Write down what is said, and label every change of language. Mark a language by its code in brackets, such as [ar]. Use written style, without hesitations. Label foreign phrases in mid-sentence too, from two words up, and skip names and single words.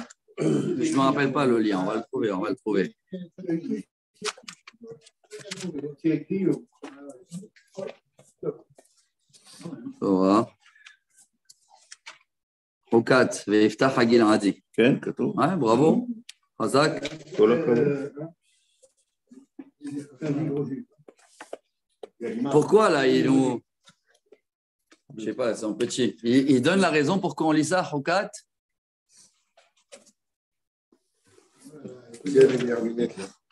[fr] Je ne me rappelle pas le lien, on va le trouver. [he] חוקת ויפתח הגלעדי. כן, כתוב. [fr] Ouais, bravo. Hazak. [he] כל הכבוד. [fr] Pourquoi là, ils nous. Je ne sais pas, c'est un petit. Il donne la raison pour qu'on lit ça, Choukat. Il y a les lunettes là.